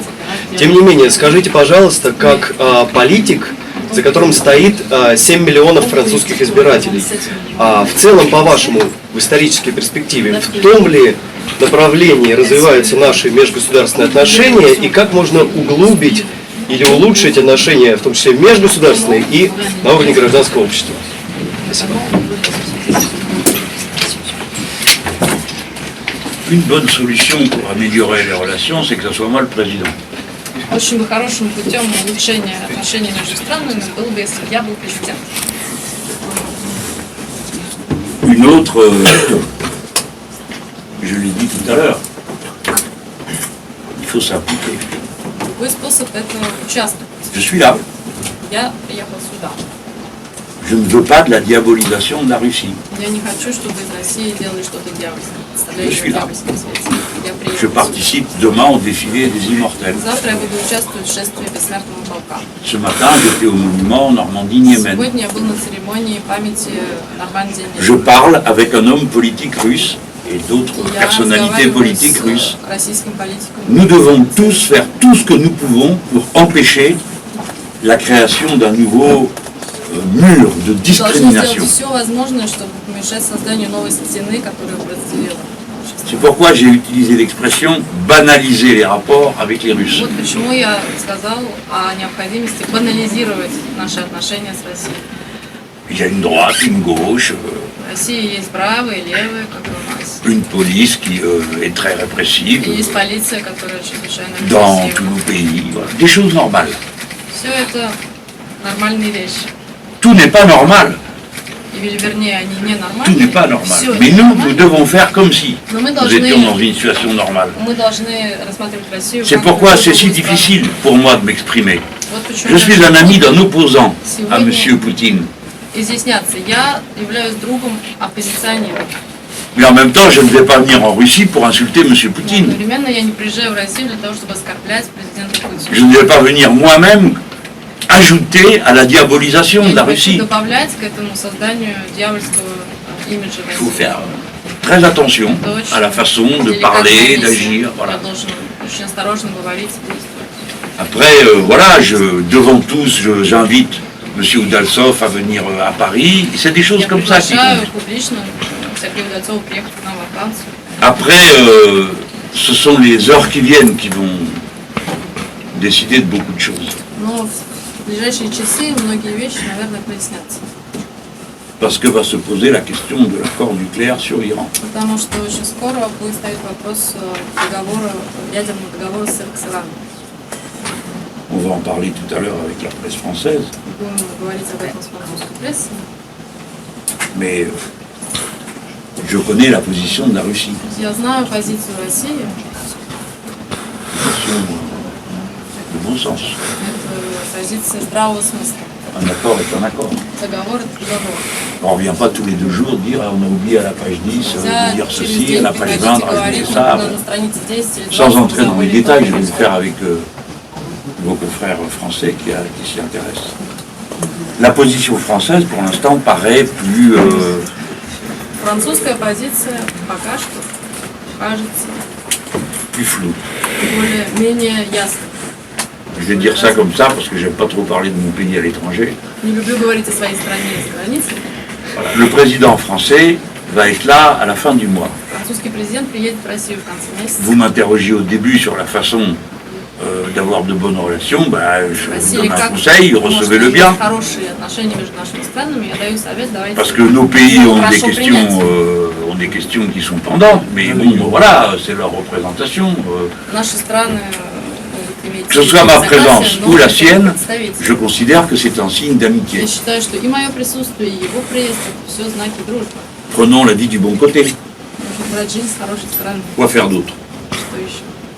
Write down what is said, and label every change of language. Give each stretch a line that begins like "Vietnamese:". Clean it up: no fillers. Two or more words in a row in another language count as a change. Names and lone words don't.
Russian: Тем не менее, скажите, пожалуйста, как политик, за которым стоит 7 миллионов французских избирателей, в целом, по-вашему, в исторической перспективе, в том ли направлении развиваются наши межгосударственные отношения и как можно углубить или улучшить отношения, в том числе межгосударственные и на уровне гражданского общества? Спасибо.
French: Une bonne solution pour améliorer les relations, c'est que ce soit moi le président.
Russian: Очень хорошим путем улучшения отношений между странами было бы, если бы я был президент.
French: Une autre, je l'ai dit tout à l'heure, il faut s'impliquer.
Russian: Другой способ – это участвовать.
French: Je suis là.
Russian: Я приехал сюда.
French: Je ne veux pas de la diabolisation de la Russie.
Russian: Я не хочу, чтобы из России делали что-то дьявольское,
French: Je
Russian: представляющее
French: suis là.
Russian: дьявольское свете. Я
French: Je
Russian: приехал сюда.
French: participe demain au défilé des immortels.
Russian: Завтра я буду участвовать в шествии бессмертного полка.
French: Ce matin, j'étais au monument Normandie-Niemen.
Russian: Сегодня я был на церемонии памяти Нормандии.
French: Je parle avec un homme politique russe et d'autres
Russian: Я
French: personnalités
Russian: разговариваю
French: politiques
Russian: с
French: russes.
Russian: российским политиком.
French: Nous devons tous faire tout ce que nous pouvons pour empêcher la création d'un nouveau mur de
Russian: Мы должны
French: discrimination.
Russian: сделать все возможное, чтобы помешать созданию новой стены, которая бы разделила общество.
French: C'est pourquoi j'ai utilisé l'expression banaliser les rapports avec les Russes.
Russian: Вот почему я сказал о необходимости банализировать наши отношения с Россией.
French: Il y a une droite, une gauche,
Russian: В России есть правые, левые, как и у нас.
French: une police qui est très répressive
Russian: И есть полиция, которая чрезвычайно
French: dans tous
Russian: агрессивна.
French: nos pays. Voilà. Des choses normales.
Russian: Все это нормальные вещи.
French: Tout n'est pas normal.
Russian: Или вернее, они не
French: Tout
Russian: нормальные.
French: n'est pas normal.
Russian: Всё
French: Mais nous, nous
Russian: нормально.
French: devons faire comme si
Russian: Но мы
French: nous étions dans
Russian: должны,
French: une situation normale.
Russian: мы должны рассматривать Россию
French: C'est
Russian: как
French: pourquoi
Russian: другую
French: c'est si
Russian: страну.
French: difficile pour moi de m'exprimer.
Russian: Вот почему
French: Je suis un ami d'un opposant à
Russian: Сегодня
French: M. Poutine.
Russian: изъясняться. Я являюсь другом оппозиционера.
French: Mais en même temps, je ne vais pas venir en Russie pour insulter M.
Russian: Но
French: Poutine.
Russian: одновременно я не приезжаю в Россию для того, чтобы оскорблять президента Путина.
French: Je ne vais pas venir moi-même ajouter à la diabolisation
Russian: Я
French: de la
Russian: не хочу
French: Russie.
Russian: добавлять к этому созданию дьявольского имиджа
French: Il faut
Russian: России.
French: faire très attention
Russian: Это очень
French: à la façon de
Russian: деликатная
French: parler,
Russian: миссия.
French: d'agir.
Russian: Я
French: Voilà.
Russian: должен очень осторожно говорить и действовать.
French: Après, voilà, devant tous, j'invite M. Udaltsov à venir à Paris. C'est des choses
Russian: Я
French: comme ça qui
Russian: приглашаю
French: comptent.
Russian: публично Сергея Удальцова приехать к нам во Францию.
French: Après, ce sont les heures qui viennent qui vont décider de beaucoup de choses.
Russian: Но в ближайшие часы многие вещи, наверное, прояснятся.
French: Parce que va se poser la question de l'accord nucléaire sur l'Iran.
Russian: Потому что очень скоро будет стоять вопрос договора, ядерного договора с Ираном.
French: On va en parler tout à l'heure avec la presse française.
Russian: Будем говорить об этом с французской прессой.
French: Mais je connais la position de la Russie.
Russian: Я знаю позицию России.
French: Position de bon sens.
Russian: Это позиция здравого смысла.
French: Un accord est un accord.
Russian: Договор – это договор.
French: On ne revient pas tous les 2 jours dire ah, on a oublié à la page 10
Russian: Нельзя
French: de dire
Russian: через
French: ceci, à
Russian: день
French: la page
Russian: приходить
French: 20
Russian: и
French: de rajouter
Russian: говорить,
French: ça.
Russian: на странице 10 или 20
French: Sans entrer dans les
Russian: забыли
French: détails, je
Russian: то,
French: vais le
Russian: что
French: faire avec vos confrères français qui s'y intéressent. La position française, pour l'instant, paraît plus
Russian: Французская позиция пока что кажется
French: floue.
Russian: более-менее ясной.
French: Je vais dire ça comme ça parce que j'aime pas trop parler de mon pays à l'étranger.
Russian: Не люблю говорить о своей стране и за границей.
French: Voilà. Le président français va être là à la fin du mois.
Russian: Французский президент приедет в Россию в конце месяца.
French: Vous m'interrogiez au début sur la façon d'avoir de bonnes relations. Ben, je vous
Russian: Спросили,
French: donne un
Russian: как
French: conseil,
Russian: можно
French: recevez-le
Russian: иметь
French: bien.
Russian: хорошие отношения между нашими странами. Я даю совет, давайте.
French: Parce que nos pays ont des
Russian: хорошо
French: questions,
Russian: принять.
French: ont des questions qui sont pendantes, mais bon, voilà, c'est leur représentation.
Russian: Наши страны могут иметь
French: Que ce soit ma
Russian: согласия,
French: présence
Russian: но
French: ou la
Russian: это
French: sienne,
Russian: представитель.
French: je considère que c'est un signe d'amitié.
Russian: Я считаю, что и мое присутствие, и его приезд – это все знаки дружбы.
French: Prenons la vie du bon côté.
Russian: Нужно брать жизнь с хорошей стороны.
French: Quoi faire d'autre?
Russian: Что еще?